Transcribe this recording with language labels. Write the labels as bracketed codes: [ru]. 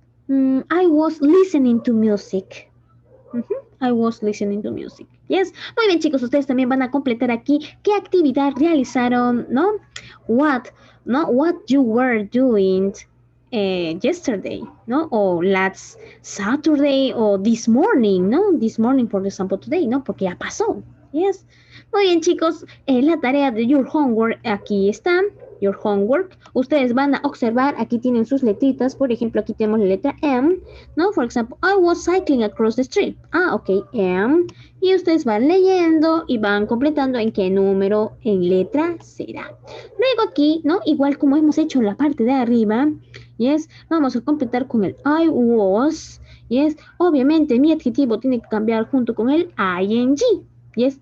[en] I was listening to music. I was listening to music. Yes. [es] Muy bien, chicos, ustedes también van a completar aquí qué actividad realizaron, ¿no? [en] What you were doing yesterday, ¿no? O last Saturday o this morning, ¿no? This morning, for example, today, ¿no? [es] Porque ya pasó. [en] Yes. [es] Muy bien, chicos, la tarea de [en] your homework [es] aquí está. Your homework. Ustedes van a observar, aquí tienen sus letritas. Por ejemplo, aquí tenemos la letra M, ¿no? [en] For example, I was cycling across the street. Ok, M. [es] Y ustedes van leyendo y van completando en qué número en letra será. Luego aquí, ¿no? Igual como hemos hecho en la parte de arriba, yes, vamos a completar con el I was, yes. Obviamente mi adjetivo tiene que cambiar junto con el ing, yes.